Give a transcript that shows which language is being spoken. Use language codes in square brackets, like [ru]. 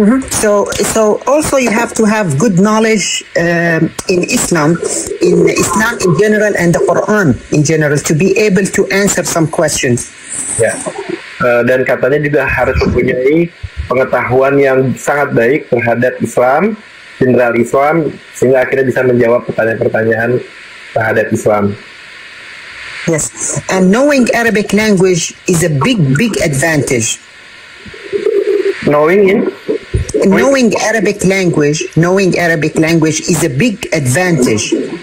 [en] So also you have to have good knowledge in Islam in general and the Quran in general to be able to answer some questions. [id] Ya. Dan katanya juga harus mempunyai pengetahuan yang sangat baik terhadap Islam, general Islam, sehingga akhirnya bisa menjawab pertanyaan-pertanyaan terhadap Islam. [en] Yes, and knowing Arabic language is a big advantage. Knowing Arabic language is a big advantage.